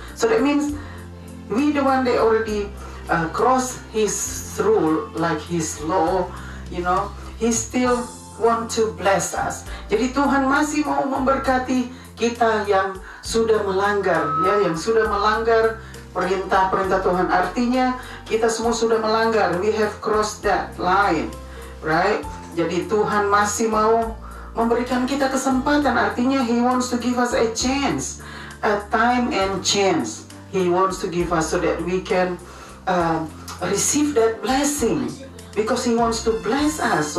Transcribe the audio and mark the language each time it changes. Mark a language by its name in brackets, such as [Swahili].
[English] So that means we, the one that already crossed His rule, like His law, He still want to bless us. [Indonesian] Jadi Tuhan masih mau memberkati kita yang sudah melanggar, ya, yang sudah melanggar perintah-perintah Tuhan. Artinya kita semua sudah melanggar. [English] We have crossed that line, right? [Indonesian] Jadi Tuhan masih mau memberikan kita kesempatan. [English] Artinya He wants to give us a chance, a time and chance. He wants to give us so that we can receive that blessing, because He wants to bless us.